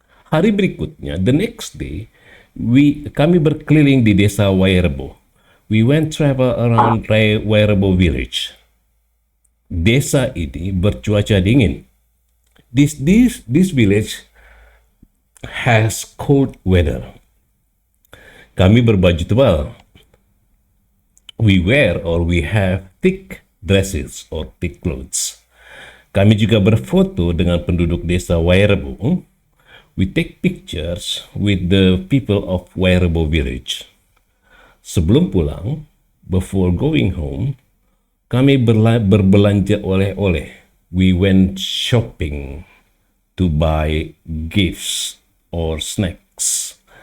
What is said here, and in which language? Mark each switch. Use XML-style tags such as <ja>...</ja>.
<id>Hari berikutnya, the next day, kami berkeliling di desa Wairebo.</id> <en>We went travel around Wairebo village.</en> <id>Desa ini bercuaca dingin.</id> <en>This village has cold weather. Kami berbaju tebal. We have thick dresses or thick clothes.</en> <id>Kami juga berfoto dengan penduduk desa Wairebo.</id> <en>We take pictures with the people of Wairebo village.</en> <id>Sebelum pulang, before going home, kami berbelanja oleh-oleh.</id> <en>We went shopping to buy gifts or snacks.</en>